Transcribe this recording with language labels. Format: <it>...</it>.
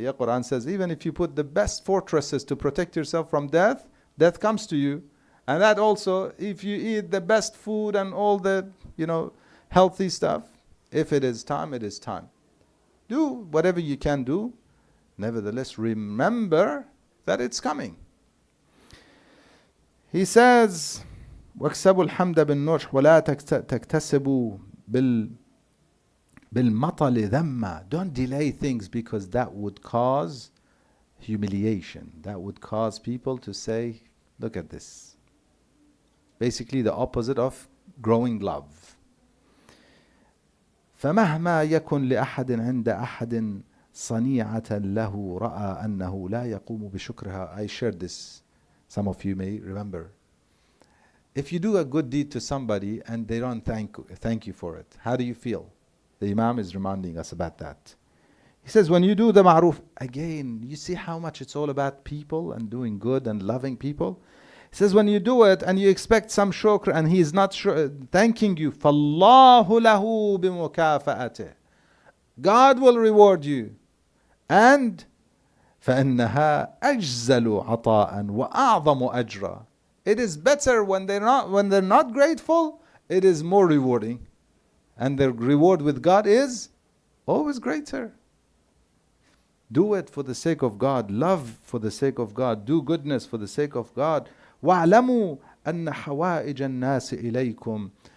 <en>Ya Quran says, even if you put the best fortresses to protect yourself from death, death comes to you. And that also, if you eat the best food and all the, healthy stuff, if it is time, it is time. Do whatever you can do. Nevertheless, remember that it's coming. He says,</en> <ar>وَاكْسَبُوا الْحَمْدَ بِالنُّجْحِ وَلَا تَكْتَسِبُوا بِالْمَطَلِ ذَمَّ.</ar> <en>Don't delay things because that would cause humiliation. That would cause people to say, look at this. Basically the opposite of growing love.</en> <ar>فَمَهْمَا يَكُنْ لِأَحَدٍ عِنْدَ أَحَدٍ صَنِيعَةً لَهُ رَأَى أَنَّهُ لَا يَقُومُ بِشُكْرِهَا.</ar> <en>I shared this. Some of you may remember. If you do a good deed to somebody and they don't thank you for it, how do you feel? The Imam is reminding us about that. He says, when you do the ma'roof, again, you see how much it's all about people and doing good and loving people. He says, when you do it and you expect some shukr and he is not thanking you,</en> <ar>فَاللَّهُ لَهُ بِمُكَافَأَتِهِ.</ar> <en>God will reward you. And</en> <ar>فَإِنَّهَا أَجْزَلُ عَطَاءً وَأَعْظَمُ أَجْرًا.</ar> <en>It is better when they're not grateful, it is more rewarding. And the reward with God is always greater. Do it for the sake of God. Love for the sake of God. Do goodness for the sake of God.</en> <ar>وَاعْلَمُوا أَنَّ حَوَائِجَ النَّاسِ إِلَيْكُمْ.</ar>